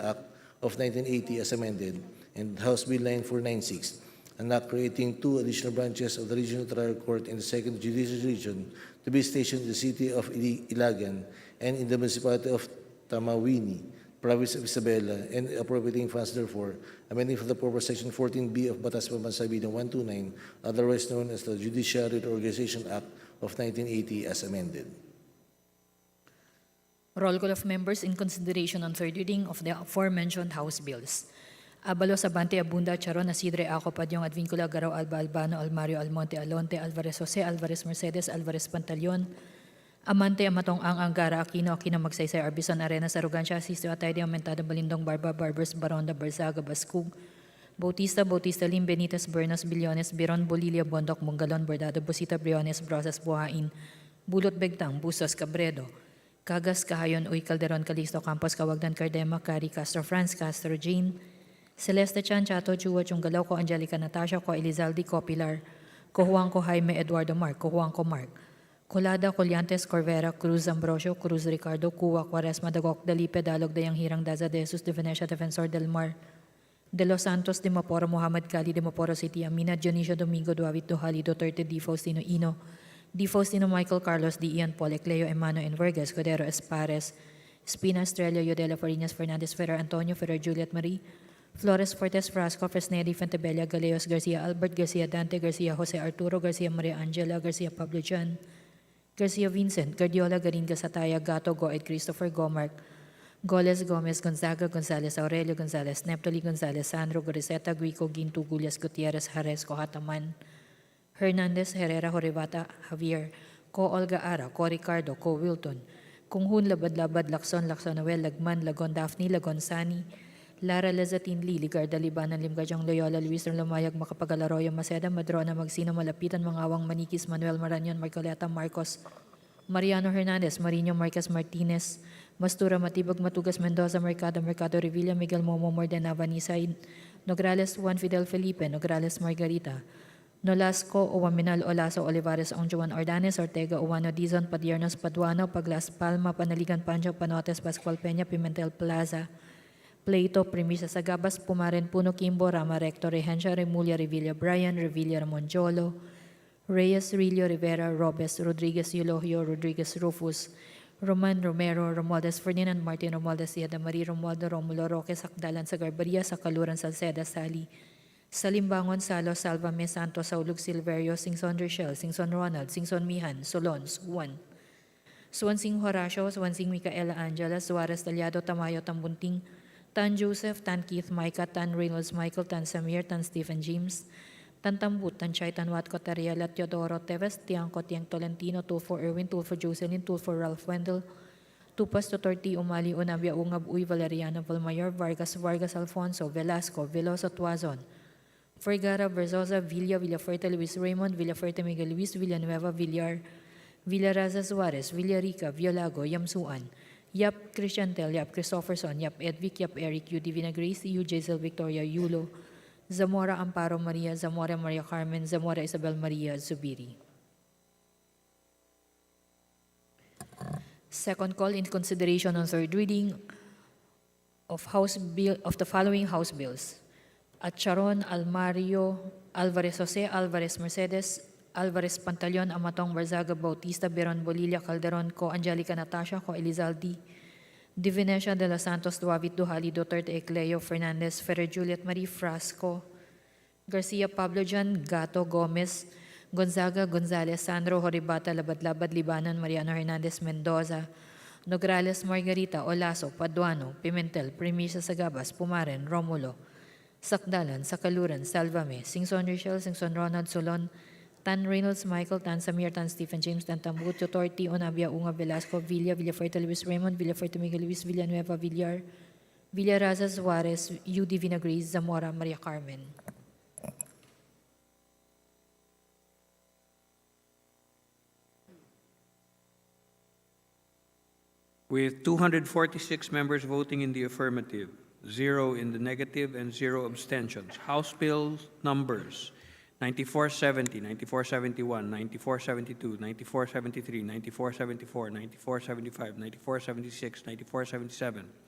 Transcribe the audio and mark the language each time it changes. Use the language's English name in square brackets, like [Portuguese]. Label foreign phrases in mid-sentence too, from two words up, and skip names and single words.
[English] Act of 1980 as amended, and House Bill 9496, an act creating 2 additional branches of the Regional Trial Court in the 2nd Judicial Region to be stationed in the city of Ilagan and in the municipality of Tamawini, province of Isabela, and appropriating funds therefore, amending for the purpose Section 14B of Batas Pambansa Bilang 129, otherwise known as the Judiciary Reorganization Act of 1980 as amended. Roll call of members in consideration on third reading of the aforementioned House bills. Abalos, Abante, Abunda, Charon, Asidre, Aco, Padyong, Advincula, Garaw, Alba, Albano, Almario, Almonte, Alonte, Alvarez, Jose, Alvarez, Mercedes, Alvarez, Pantaleon, Amante, Amatong, Angara, Aquino, Magsaysay, Arbison, Arenas, Arrogancia, Sisto, Atayde, Aumentada, Balindong, Barba, Barbers, Baronda, Barzaga, Baskug, Bautista, Lim, Benitez, Bernos, Billones, Biron, Bolilia, Bondok, Mungalon, Bordado, Busita, Briones, Brosas, Buhain, Bulot, Begtang, Busos, Cabredo, Cagas, Cahayon, Uy, Calderon, Calisto, Campos, Cawagdan, Cardema, Cari, Castro, France, Castro, Jean, Celeste Chan, Chato, Chua, Chunggalaw, Ko, Angelica, Natasha, Ko, Elizalde, Ko, Pilar, Ko, Juan, Ko, Jaime, Eduardo, Mark, Ko, Juan, Ko, Mark, Colada, Colyantes, Corvera, Cruz, Ambrosio, Cruz, Ricardo, Cuwa, Quaresma, Dagok, Dalipe, Dalog, Dayang Hirang, Daza, De Jesus, De Venecia, Defensor del Mar, De Los Santos, De Maporo, Muhammad Cali, De Maporo City, Amina, Dionisio Domingo, Duavit, Duhali, Duterte, Di Faustino, Ino, Di Faustino, Michael Carlos, Di Ian, Paul, Cleo, Emano, Envergas, Cordero, Espares, Espina, Estrella, Yodela, Farinas, Fernandez, Ferrer, Antonio, Ferrer, Juliet Marie, Flores, Fortes, Frasco, Fresneri, Fentebella, Galeos, Garcia, Albert, Garcia, Dante, Garcia, Jose Arturo, Garcia, Maria Angela, Garcia, Pablo Jan, Garcia Vincent, Guardiola, Garinga, Sataya, Gato, Goed, Christopher, Gomark, Goles, Gomez, Gonzaga, Gonzales, Aurelio Gonzales, Neptali Gonzales, Sandro, Goriseta, Guico, Gintu, Gulias, Gutierrez, Jaresco, Hataman, Hernandez, Herrera, Horivata, Javier, Ko Olga Ara, Ko Ricardo, Ko Wilton, Kunghun, Labad-Labad, Lacson, Noel, Lagman, Lagon, Daphne, Lagon, Sani, Lara Lazatin, Lili, Garda, Libanan, Limgajong, Loyola, Luis Lumayag, Makapagalaroyo, Maceda, Madrona, Magsino, Malapitan, Mangawang, Manikis, Manuel Maranyon, Marcoleta, Marcos, Mariano Hernandez, Marino, Marquez, Martinez, Mastura, Matibag, Matugas, Mendoza, Mercado, Revilla, Miguel Momo, Mordena, Vanisa, Nograles, Juan Fidel Felipe, Nograles, Margarita, Nolasco, Owaminal, Olaso, Olivares, Ongjuan, Ordanes, Ortega, Uwano, Dizon, Padiernos, Paduano, Paglas, Palma, Panaligan, Pancho, Panotes, Pascual Peña, Pimentel Plaza, Plato, Premisa Sagabas, Pumaren, Puno, Kimbo, Rama, Recto, Regencia, Remulla, Revilla, Brian, Revilla, Ramonjolo, Reyes, Rillo, Rivera, Robes, Rodriguez, Eulogio, Rodriguez, Rufus, Roman, Romero, Romualdez, Ferdinand, Martin, Romualdez, Yada, Marie, Romualdo, Romulo, Roque, Sakdalan, Sagarbaria, Sakaluran, Salceda, Sali, Salimbangon, Salo, Salvame, Santos, Saulug, Silverio, Singson, Rochelle, Singson, Ronald, Singson, Mihan, Solon, Suwan, Swansing, Horacio, Swansing, Micaela, Angela, Suarez, Taliado, Tamayo, Tambunting, Tan Joseph, Tan Keith, Micah, Tan Reynolds, Michael, Tan Samir, Tan Stephen James, Tan Tambut, Tan Chay, Tan Watco, Tariela, Teodoro, Teves, Tiangco, Tiang Tolentino, Tulfo Erwin, Tulfo Jocelyn, Tulfo Ralph Wendell, Tupas Totorti, Umali, Unabia, Ungab, Uy, Valeriano, Valmayor, Vargas, Vargas, Alfonso, Velasco, Veloso, Tuazon, Vergara, Verzosa, Villa, Villafuerte, Luis Raymond, Villafuerte, Miguel Luis, Villanueva, Villar, Villaraza Suarez, Villarica, Violago, Yamsuan, Yap Christiantel, Yap Christopherson, Yap Edvic, Yap Eric, U Divina Grace, U Jaisel Victoria, Yulo, Zamora Amparo Maria, Zamora Maria Carmen, Zamora Isabel Maria Zubiri. Second call in consideration on third reading of the following House bills: Acharon, Almario, Alvarez Jose, Alvarez Mercedes, Alvarez Pantaleon, Amatong Barzaga, Bautista, Beron Bolilla, Calderon, Co Angelica Natasha, Co Elizaldi, Divinesia de los Santos, Duavit, Duhali, Duterte, Ecleo, Fernandez, Ferrer, Juliet Marie, Frasco, Garcia, Pablo Jan, Gato, Gomez, Gonzaga, Gonzalez, Sandro, Horibata, Labad-Labad, Libanon, Mariano Hernandez, Mendoza, Nograles, Margarita, Olaso, Paduano, Pimentel, Premisa, Sagabas, Pumaren, Romulo, Sakdalan, Sakaluran, Salvame, Singson Richel, Singson Ronald, Solon, Tan Reynolds, Michael, Tan Samir, Tan Stephen James, Tan Tambut, Totorti, Onabia, Unga, Velasco, Villa, Villafuerte, Luis Raymond, Villafuerte, Miguel Luis, Villanueva, Villar, Villaraza, Suarez, U Divina Grace, Zamora, Maria Carmen. With 246 members voting in the affirmative, 0 in the negative, and 0 abstentions, House Bill numbers 9470, 9471, 9472, 9473, 9474, 9475, 9476, 9477,